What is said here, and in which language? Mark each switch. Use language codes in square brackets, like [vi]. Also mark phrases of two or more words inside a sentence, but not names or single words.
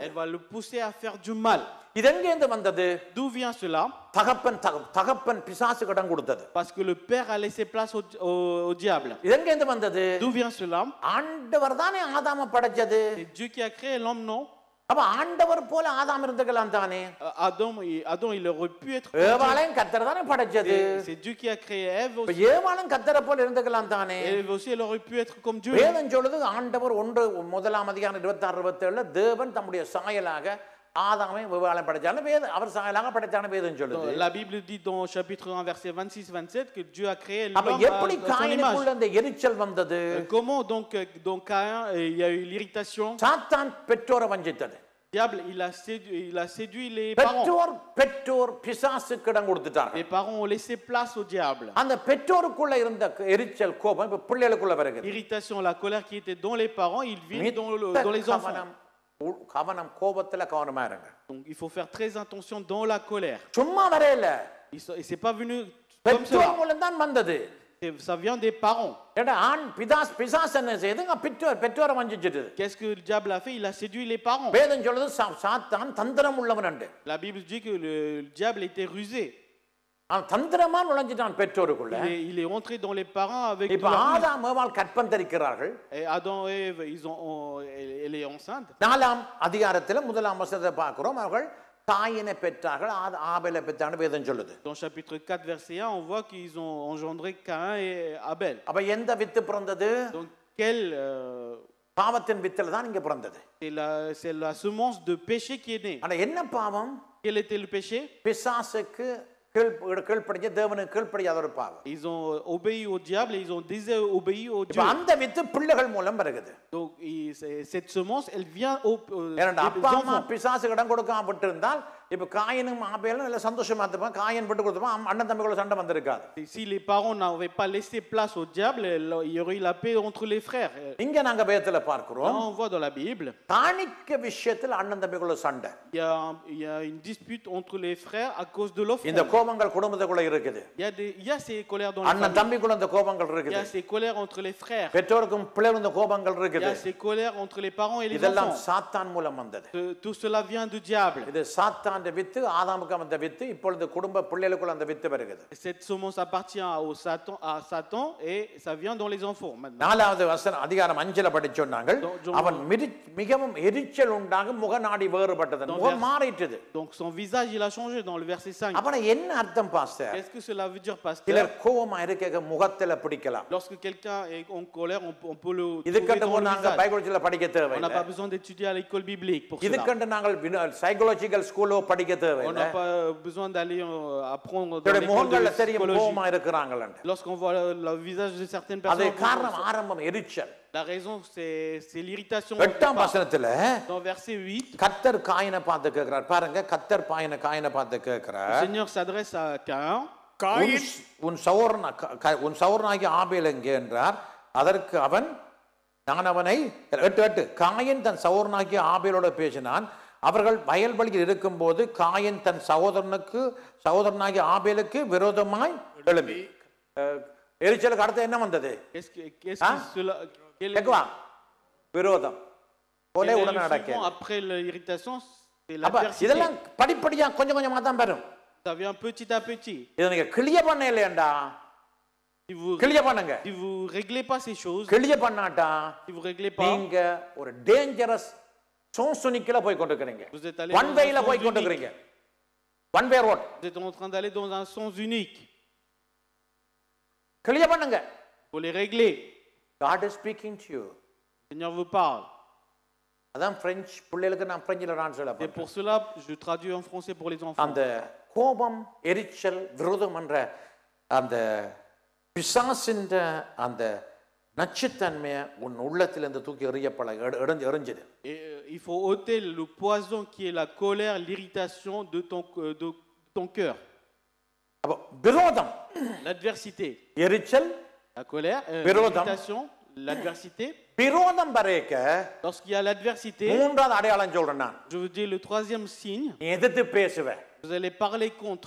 [fr] elle va le pousser à faire du mal. [ta] இது எங்கிருந்து வந்தது? [fr] D'où vient cela? [ta] தகப்பன் பிசாசுக்கு இடம் கொடுத்தது. [fr] Parce que le père a laissé place au diable. [ta] இது எங்கிருந்து வந்தது? [fr] D'où vient cela? [ta] ஆண்டவர் தானே ஆதாமை படைச்சது. [fr] C'est Dieu qui a créé l'homme, non? [ta] அப்ப ஆண்டவர் போல ஆதாம் இருந்துக்கலாம் தானே. [fr] Adam, il aurait pu être. [ta] ஏவாளையும் கர்த்தர் தானே படைச்சது. [fr] C'est Dieu qui a créé Ève [ta] இப்ப [fr] aussi. [ta] ஏவாளும் கர்த்தரை போல இருந்துக்கலாம் தானே. [fr] Ève aussi, elle aurait pu être comme Dieu. [ta] வேதம் சொல்லுது ஆண்டவர் 1 26 27 தேவன் தம்முடைய சாயலாக ஆதாமை ஏவாளை படைச்சாலும் வேதம் அவர் சாயலாக படைச்சான வேதம் சொல்லுது. [fr] La Bible dit dans chapitre 1 verset 26-27 que Dieu a créé [ta] அப்ப [fr] l'homme [ta] எப்படி [fr] à son [ta] காயினுக்குள்ள [fr] image. [ta] அந்த எரிச்சல் வந்தது? [fr] Comment donc Caïn, il y a eu l'irritation? [ta] சாத்தான் பெற்றோரை வஞ்சித்தது. [fr] Diable, il a séduit les parents. [ta] பெற்றோர் பிசாசுக்கு இடம் கொடுத்துட்டாங்க. [fr] Les parents ont laissé place au diable. [ta] அந்த பெற்றோருக்குள்ள இருந்த எரிச்சல் கோபம் இப்ப பிள்ளைகளுக்குள்ள வருகிறது. [fr] L'irritation, la colère qui était dans les parents, il vient dans les enfants. [ta] கவனம் கோபத்துல கவனமா இருங்க. [fr] Donc il faut faire très attention dans la colère. [ta] சும்மா வரல. [fr] Et c'est pas venu comme ça. [ta] பெற்றோர் மூலம் தான் வந்தது. [fr] Ça vient des parents. [ta] ஏடா ஆண் பிசாசு என்ன செய்யுதுங்க? பெற்றோரை வஞ்சிச்சிட்டு. [fr] Qu'est-ce que le diable a fait? Il a séduit les parents. [ta] வேதம் சொல்லுது சாத்தான் தந்திரம் உள்ளவன் என்று. [fr] La Bible dit que le diable était rusé. [ta] அவன் தந்திரமா நுழைஞ்சிட்டான் பெற்றோருக்குள்ள. [fr] Il est rentré dans les parents avec [ta] இப்ப ஆதாம் ஏவாள் கற்பம் தரிக்கிறார்கள். [fr] Et Adam et Ève, elle est enceinte. [ta] 4ஆம் அதிகாரத்துல 1ஆம் வசனத்தை பார்க்கிறோம். அவர்கள் காயினை பெற்றார்கள், ஆபேலை பெற்றார்கள் வேதம் சொல்லுது. [fr] Dans chapitre 4 verset 1, on voit qu'ils ont engendré Caïn et Abel. [ta] அப்ப எந்த வித்து பிறந்தது? [fr] Donc quel [ta] பாவத்தின் வித்துல தான் இங்க பிறந்தது. [fr] c'est la semence de péché qui est née. [ta] ஆனா என்ன பாவம்? [fr] Quel était le péché? [ta] பிசாசுக்கு கீழ்ப்படிஞ்ச தேவனுக்கு கீழ்ப்படியாத ஒரு பாவம். [fr] Ils ont obéi au diable et ils ont désobéi au Dieu. [ta] அந்த வித்து பிள்ளைகள் மூலம் வருகிறது. [fr] Donc cette semence, elle vient [ta] அப்பா அம்மா பிசாசுக்கு இடம் கொடுக்காம விட்டிருந்தால் இப்ப காயினும் ஆபேலும் நல்ல சந்தோஷமா இருப்பான். காயின் விட்டு கொடுத்தப்ப அண்ணன் தம்பிகளோட சண்டை வந்திருக்காது. [fr] Si les parents n'avaient pas laissé place au diable, il y aurait eu la paix entre les frères. [ta] இங்க நாங்க வேதத்துல பார்க்கிறோம். [fr] On voit dans la Bible. [ta] காணிக்க விஷயத்துல அண்ணன் தம்பிகளோட சண்டை. [fr] Il y a une dispute entre les frères à cause de l'offrande. [ta] இந்த கோபங்கள் குடும்பத்துக்குள்ள இருக்குது. [fr] Il y a ces colères dans les [ta] அண்ணன் தம்பிக்குள்ள இந்த கோபங்கள் இருக்குது. [fr] Il y a ces colères entre les frères. [ta] பெற்றோருக்கும் பிள்ளைகளுக்கும் இந்த கோபங்கள் [fr] Il y [ta] இருக்குது. [fr] a ces colères entre les parents et les [ta] இதெல்லாம் [fr] enfants. [ta] சாத்தான் மூலம் வந்தது. [fr] Tout cela vient du diable. [ta] இது சாத்தானுடைய வித்து, ஆதாமுக்கு வந்த வித்து, இப்பொழுது குடும்ப பிள்ளைகளுக்குள்ள அந்த வித்து வருகிறது. [fr] Cette semence appartient à Satan et ça vient dans les enfants maintenant. [ta] 4வது வசனம் அதிகாரம் 5ல படிச்சோம்னாங்க. அவன் மிகவும் எரிச்சல் உண்டாக முகநாடி வேறுபட்டது. முகம் மாறிட்டது. [fr] Donc son visage il a changé dans le verset 5. [ta] அப்ப என்ன அர்த்தம் பாஸ்டர்? [fr] Qu'est-ce que cela veut dire pasteur? [ta] சிலர் கோபமா இருக்க முகத்துல பிடிக்கலாம். [fr] Lorsque quelqu'un est en colère, on peut le [ta] இதுக்கண்டு [fr] trouver dans le [ta] நாங்க [fr] visage. [ta] பைபிள்ல படிக்க [fr] On [ta] தேவையில்லை. [fr] n'a pas besoin d'étudier à l'école biblique pour cela. [ta] இதுக்கண்டு நாங்கள் [en] psychological school [ta] படிக்க [fr] On [ta] தேவையில்லை. [fr] n'a pas besoin d'aller apprendre dans l'école de [ta] முகங்கள்ல தெரியும் [fr] psychologie. [ta] கோபமா இருக்கிறாங்கன்னு. [fr] Lorsqu'on voit le visage de certaines [ta] அது [fr] personnes, [ta] காரணம் ஆரம்பம் எரிச்சல். [fr] la raison c'est l'irritation. [ta] 8ஆம் வசனத்துல [fr] Dans verset 8, [ta] கர்த்தர் காயினை பார்த்து கேட்கிறார். பாருங்க, கர்த்தர் காயினை பார்த்து [fr] le [ta] கேட்கிறார். [fr] Seigneur s'adresse à Caïn. [ta] உன் சகோதரனாகிய ஆபேல் எங்கே என்றார். அதற்கு அவன், நான் அவனை 8 காயின் தன் சகோதரனாகிய ஆபேலோட பேசினான். அவர்கள் வயல்வெளியில் இருக்கும்போது காயின் தன் சகோதரனாகிய ஆபேலுக்கு விரோதமாய் எழும்பி. எரிச்சலுக்கு அடுத்து என்ன வந்தது? விரோதம் கொலை உடனே நடக்கும். [fr] Après l'irritation, c'est [ta] அப்ப [fr] l'adversité. [ta] இதெல்லாம் படிப்படியா கொஞ்சம் கொஞ்சமா தான் வரும். [fr] Ça vient petit à petit. [ta] இத நீங்க கிளிய பண்ண இல்லையாண்டா? கிளிய பண்ணுங்க. [fr] Si vous réglez pas ces choses, [ta] கிளிய பண்ணாட்டா [fr] si vous réglez pas, [ta] நீங்க ஒரு [en] dangerous zone [ta] போய் கொண்டிருக்கீங்க. [fr] vous êtes allé [en] one way [ta] போய் கொண்டிருக்கீங்க. [en] one way road. [fr] Vous êtes en train d'aller dans un sens unique. [ta] கிளியர் பண்ணுங்க. [fr] Il faut les régler. [en] God is speaking to you. [fr] Le Seigneur vous parle. [ta] அதான் பிரெஞ்சு பிள்ளைகளுக்கு நான் பிரெஞ்சில் ட்ரான்ஸ்லேட் [fr] Et [ta] பண்ணுறேன். [fr] pour cela, je traduis en français pour les enfants. [ta] அந்த கோபம், எரிச்சல், விரோதம் என்ற அந்த பிசாசின் அந்த நச்சுத்தன்மையை உன் உள்ளத்திலிருந்து தூக்கி எறியப்பட எறிஞ்சது. [fr] Il faut ôter le poison qui est la colère, l'irritation de ton cœur. [ta] அப்போ விரோதம், [fr] L'adversité, [ta] எரிச்சல், [fr] la colère, [ta] விரோதம். [fr] l'irritation, l'adversité. [ta] விரோதம் வரைக்க [fr] Lorsqu'il y a l'adversité, [ta] மூன்றாவது அடையாளம் சொல்றேன் நான். [fr] je vous dis le troisième signe, [ta] நீ எதிர்த்து பேசுவ. [fr] vous allez parler contre.